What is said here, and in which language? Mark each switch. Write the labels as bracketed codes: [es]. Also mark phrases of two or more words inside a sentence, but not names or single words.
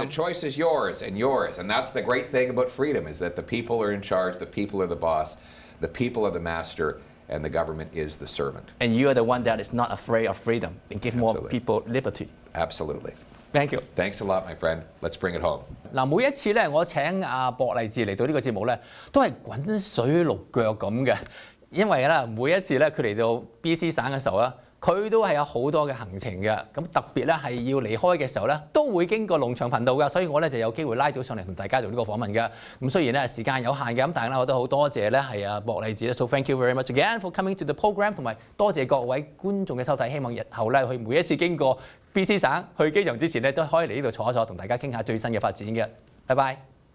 [en] And the choice is yours and yours. And that's the great thing about freedom, is that the people are in charge, the people are the boss, the people are the master, and the government is the servant. And you are the one that is not afraid of freedom and give more people liberty. Absolutely. Thank you. Thanks a lot, my friend. Let's bring it home. [yue] 嗱，每一次咧，我請阿博勵志嚟到呢個節目咧，都係滾水淥腳咁嘅，因為咧每一次咧佢嚟到 BC 省嘅時候咧，佢都係有好多嘅行程嘅，咁特別咧係要離開嘅時候咧，都會經過農場頻道嘅，所以我咧就有機會拉到上嚟同大家做呢個訪問嘅。咁雖然咧時間有限嘅，咁但係咧我都好多謝咧係阿博勵志咧 ， [en] so thank you very much again for coming to the program， [yue] 同埋多謝各位觀眾嘅收睇，希望日後咧佢每一次經過 BC 省去機場之前咧，都可以嚟呢度坐一坐，同大家傾下最新嘅發展嘅。 拜拜。